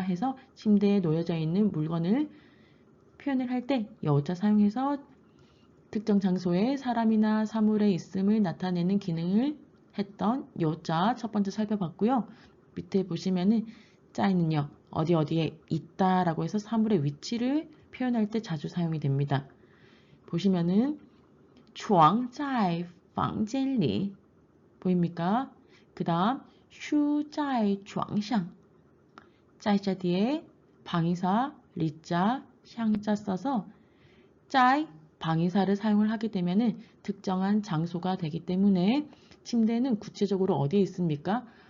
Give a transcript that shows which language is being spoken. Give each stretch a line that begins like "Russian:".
Korean: 해서 침대에 놓여져 있는 물건을 표현을 할 때 여자 사용해서 특정 장소에 사람이나 사물의 있음을 나타내는 기능을 했던 요자 첫 번째 살펴봤고요. 밑에 보시면은 짜이는요. 어디 어디에 있다라고 해서 사물의 위치를 표현할 때 자주 사용이 됩니다. 보시면은
Chinese: 床在房间里
Korean: 보입니까? 그 다음
Chinese: 书在床上
Korean: 짜이자 뒤에 방위사 리자 샹자 써서 짜이 방위사를 사용을 하게 되면은 특정한 장소가 되기 때문에 침대는 구체적으로 어디에 있습니까?